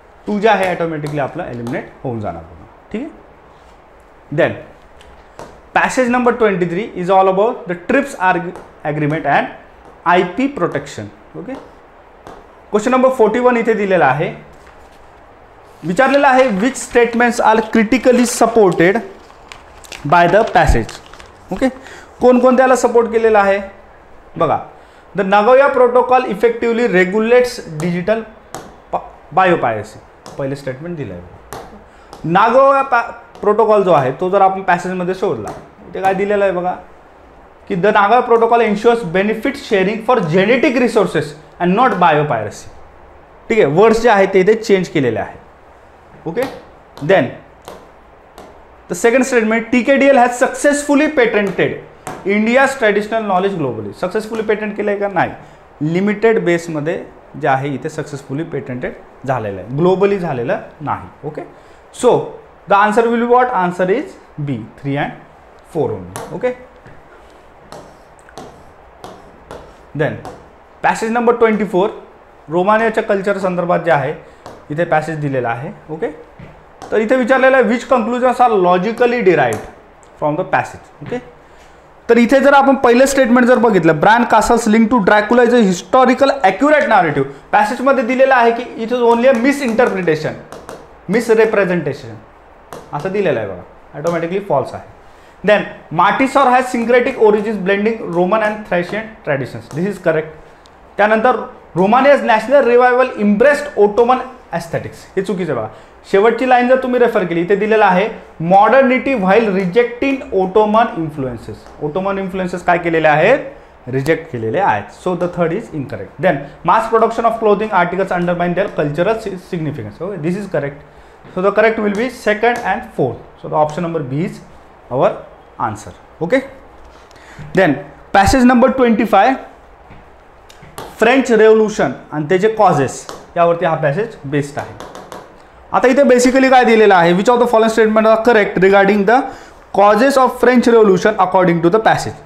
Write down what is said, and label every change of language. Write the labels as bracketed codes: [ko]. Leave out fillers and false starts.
[mr] 2 जे आहे ऑटोमॅटिकली आपलं एलिमिनेट होऊन जाणार. ठीक आहे. [en] Then passage number 23 is all about the TRIPS agreement and IP protection. Okay. Question number 41 [mr] इथे दिलेला आहे. विचारलेला आहे [en] which statements are critically supported by the passage. Okay. [mr] कोणकोणत्याला support केलेला आहे बघा. [en] The Nagoya protocol effectively regulates digital biopiracy. [mr] पहिले स्टेटमेंट दिलं आहे. नागोया प्रोटोकॉल जो आहे तो जर आपण पॅसेजमध्ये शोधला ते काय दिलेलं आहे बघा की [en] The Nagoya protocol ensures benefit sharing for genetic resources and not biopiracy. [mr] ठीक आहे. वर्ड्स जे आहेत ते इथे चेंज केलेले आहे. [en] Okay. Then the second statement TKDL has successfully patented India's traditional knowledge globally. [mr] Successfully patent केलं आहे का, नाही. लिमिटेड बेसमध्ये जे आहे इथे सक्सेसफुली पेटंटेड झालेलं आहे, ग्लोबली झालेलं नाही. [en] Okay. So the answer will be what, answer is B 3 and 4 only. Okay. Then [mr] passage number 24 रोमानियाच्या culture संदर्भात जे आहे इथे पॅसेज दिलेला आहे. [en] okay, [mr] तर इथे विचारलेलं आहे [en] Which conclusions are logically derived from the passage. Okay, [mr] तर इथे जर आपण पहिलं स्टेटमेंट जर बघितलं, [en] Bran castle's link to Dracula is a historical accurate narrative. [mr] पॅसेजमध्ये दिलेलं आहे की [en] it is only a misinterpretation, [mr] मिसरिप्रेझेंटेशन असं दिलेलं आहे बघा, ऑटोमॅटिकली फॉल्स आहे. [en] Then Martisor has syncretic origins blending Roman and Thracian traditions. This is correct. त्यानंतर Romania's national revival embraced Ottoman aesthetics. [mr] हे चुकीचं बघा. शेवटची लाईन जर तुम्ही रेफर केली इथे दिलेलं आहे [en] Modernity while rejecting Ottoman influences. [mr] Ottoman influences काय केलेले आहेत, रिजेक्ट केलेले आहेत. [en] So the third is incorrect. Then mass production of clothing articles undermine their cultural significance. Okay, this is correct. So the correct will be second and fourth. So the option number B is our answer. Okay. Then passage number 25, [mr] French revolution आणि त्याचे causes यावरती हा passage based आहे. आता इथे basically काय दिलेलं आहे, [en] Which of the following statement are correct regarding the causes of French Revolution according to the passage.